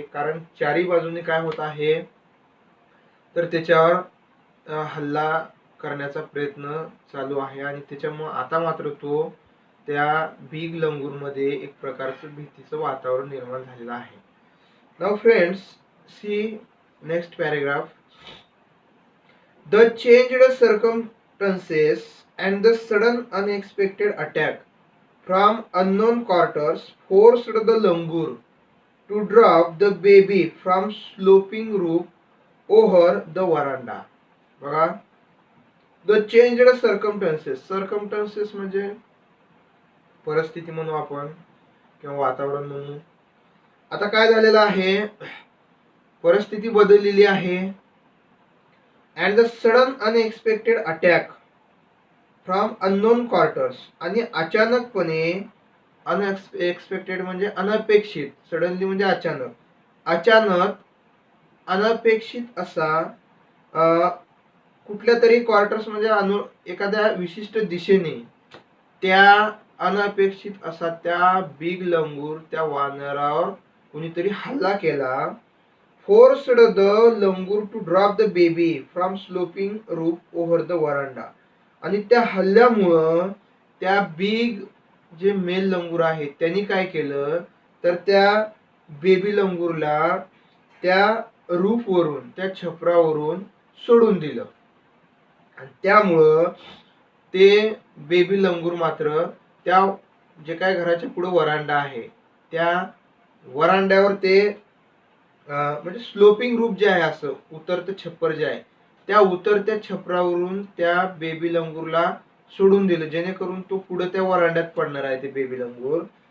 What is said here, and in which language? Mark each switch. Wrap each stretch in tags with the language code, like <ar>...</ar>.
<mr>कारण चारी बाजूने काय होत आहे तर त्याच्यावर हल्ला करण्याचा प्रयत्न चालू आहे. आणि त्याच्यामुळे आता मात्र तो त्या बिग लंगूर मध्ये एक प्रकारचं भीतीचं वातावरण निर्माण झालेलं आहे.</mr> <en>Now friends, see next paragraph. The changed circumstances and the sudden unexpected attack from unknown quarters forced the langur to drop the baby from sloping roof over the veranda.</en> <mr>बघा,</mr> <en>the changed circumstances</en> <mr>म्हणजे परिस्थिती म्हणू आपण किंवा वातावरण म्हणू. आता काय झालेलं आहे, परिस्थिती बदललेली आहे.</mr> <en>And the sudden unexpected attack from unknown quarters.</en> <mr>आणि अचानकपणे, अनएक्सपेक्टेड म्हणजे अनपेक्षित, सडनली म्हणजे अचानक, अनपेक्षित असा कुठल्या तरी क्वार्टर्स म्हणजे एखाद्या विशिष्ट दिशेने त्या अनपेक्षित असा त्या बिग लंगूर त्या वानरावर कोणीतरी हल्ला केला.</mr> <en>Forced the langur to drop the baby from sloping roof over the veranda.</en> <mr>आणि त्या हल्ल्यामुळं त्या बिग जे मेल लंगूर आहे त्यांनी काय केलं तर त्या बेबी लंगूरला त्या रूफवरून, त्या छपरावरून सोडून दिलं. आणि त्यामुळं ते बेबी लंगूर मात्र त्या जे काय घराच्या पुढे वरांडा आहे त्या वरांड्यावर ते म्हणजे स्लोपिंग रूफ जे आहे, असं उतरतं छप्पर जे आहे, त्या उतरत्या छपरावरून त्या बेबी लंगूरला सोडून दिलं, जेणेकरून तो पुढे त्या वरांड्यात पडणार आहे ते बेबी लंगूर.</mr>